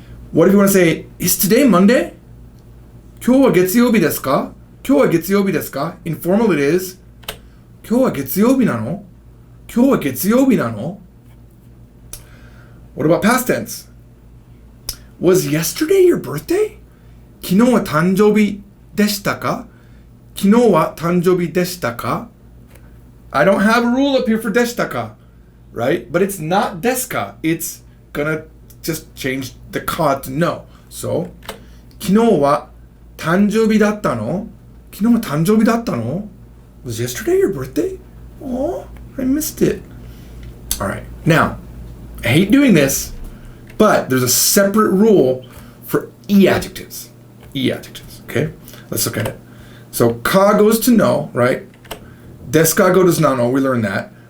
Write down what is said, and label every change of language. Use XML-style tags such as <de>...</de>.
<en>What if you want to say, is today Monday?</en> <ja>今日は月曜日ですか?今日は月曜日ですか?</ja> <en>Informal it is.</en> <ja>今日は月曜日なの?今日は月曜日なの?</ja> <en>What about past tense? Was yesterday your birthday?</en> <ja>昨日は誕生日でしたか?昨日は誕生日でしたか?</ja> <en>I don't have a rule up here for でしたか, right? But it's not ですか. It's gonna just change the ka to no.</en> <ja>So, 昨日は誕生日だったの? 昨日は誕生日だったの?</ja> <en>Was yesterday your birthday? Oh, I missed it. All right. Now, I hate doing this, but there's a separate rule for e-adjectives. E-adjectives, okay? Let's look at it. So, ka goes to no, right? Desu ka goes to nano, we learned that.</en>